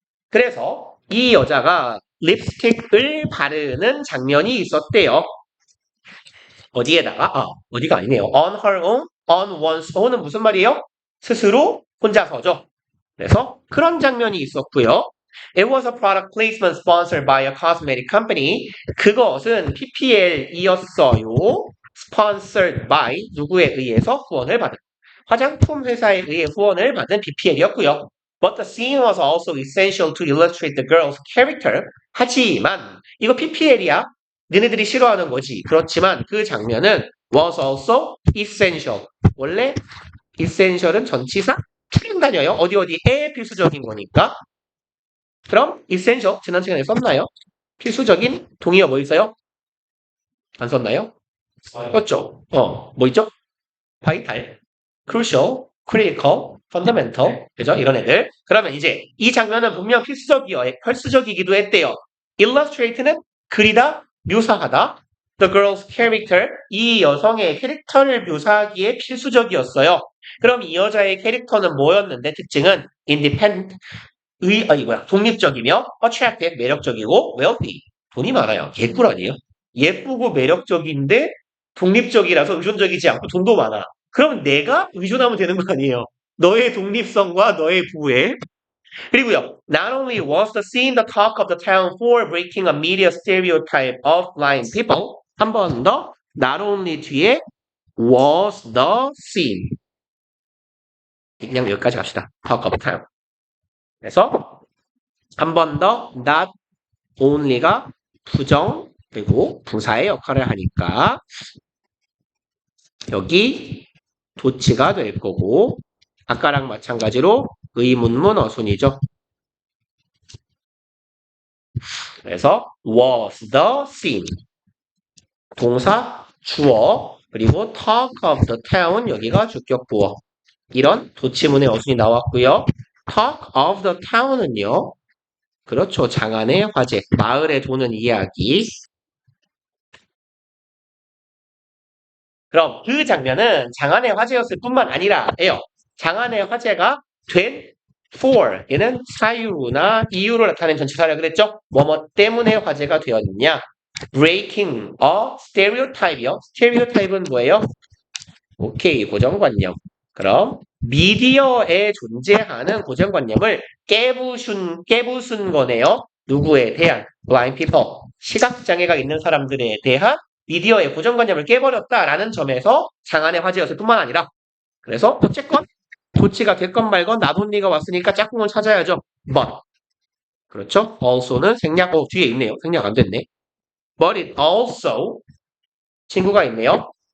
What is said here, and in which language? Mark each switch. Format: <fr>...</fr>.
<ko>그래서 이 여자가 립스틱을 바르는 장면이 있었대요. 어디에다가? 어디가 아니네요.</ko> <en>On her own, on one's own</en> <ko>은 무슨 말이에요? 스스로 혼자서죠. 그래서 그런 장면이 있었고요.</ko> <en>It was a product placement sponsored by a cosmetic company.</en> <ko>그것은 PPL이었어요.</ko> <en>Sponsored by</en> <ko>누구에 의해서 후원을 받은 화장품 회사에 의해 후원을 받은 PPL이었고요.</ko> <en>But the scene was also essential to illustrate the girl's character.</en> <ko>하지만 이거 PPL이야. 너네들이 싫어하는 거지. 그렇지만 그 장면은</ko> <en>was also essential.</en> <ko>원래 essential은 전치사 추행 다녀요. 어디에 필수적인 거니까. 그럼 essential 지난 시간에 썼나요? 필수적인 동의어 뭐 있어요? 안 썼나요? 썼죠. 뭐 있죠?</ko> <en>vital, crucial, critical, fundamental,</en> <ko>그죠? 이런 애들. 그러면 이제 이 장면은 분명 필수적이기도 했대요. illustrate는 그리다, 묘사하다.</ko> <en>The girl's character,</en> <ko>이 여성의 캐릭터를 묘사하기에 필수적이었어요. 그럼 이 여자의 캐릭터는 뭐였는데 특징은 independent, 독립적이며 attractive, 매력적이고 wealthy, 돈이 많아요. 개꿀 아니에요? 예쁘고 매력적인데 독립적이라서 의존적이지 않고 돈도 많아. 그럼 내가 의존하면 되는 거 아니에요? 너의 독립성과 너의 부에. 그리고요,</ko> <en>not only was the scene the talk of the town for breaking a media stereotype of blind people,</en> <ko>한 번 더,</ko> <en>not only</en> <ko>뒤에</ko> <en>was the scene.</en> <ko>그냥 여기까지 갑시다.</ko> <en>talk of the town.</en> <ko>그래서 한 번 더 not only가 부정 그리고 부사의 역할을 하니까 여기 도치가 될 거고 아까랑 마찬가지로 의문문 어순이죠. 그래서</ko> <en>was the scene</en> <ko>동사 주어 그리고</ko> <en>talk of the town</en> <ko>여기가 주격 부어 이런 도치문의 어순이 나왔고요.</ko> <en>talk of the town</en> <ko>은요. 그렇죠. 장안의 화제 마을에 도는 이야기. 그럼 그 장면은 장안의 화제였을 뿐만 아니라예요. 장안의 화제가 된 for 얘는 사유나 이유로 나타낸 전치사라 그랬죠? 뭐뭐 때문에 화제가 되었느냐?</ko> <en>breaking a stereotype</en> <ko>이요. stereotype은 뭐예요? 오케이 고정관념. 그럼 미디어에 존재하는 고정관념을 깨부순 거네요. 누구에 대한?</ko> <en>blind people.</en> <ko>시각장애가 있는 사람들에 대한 미디어의 고정관념을 깨버렸다라는 점에서 장안의 화제였을 뿐만 아니라 그래서 어쨌건 도치가 됐건 말건 나돈니가 왔으니까 짝꿍을 찾아야죠. but 그렇죠. also는 생략 뒤에 있네요. 생략 안 됐네.</ko> <en>but it also</en> <ko>친구가 있네요.</ko>